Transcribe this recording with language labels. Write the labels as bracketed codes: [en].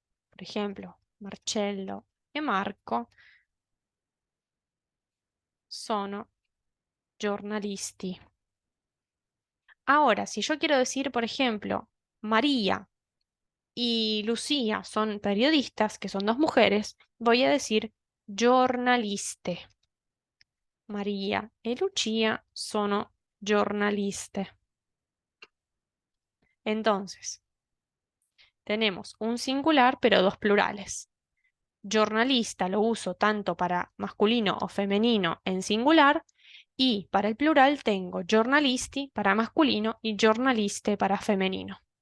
[es] Por ejemplo, Marcello y Marco [it] sono giornalisti. [es] Ahora, si yo quiero decir, por ejemplo, María y Lucía son periodistas, que son dos mujeres, voy a decir giornaliste. [it] Maria e Lucia sono giornaliste. [es] Entonces, tenemos un singular, pero dos plurales. Giornalista lo uso tanto para masculino o femenino en singular y para el plural tengo giornalisti para masculino y giornaliste para femenino.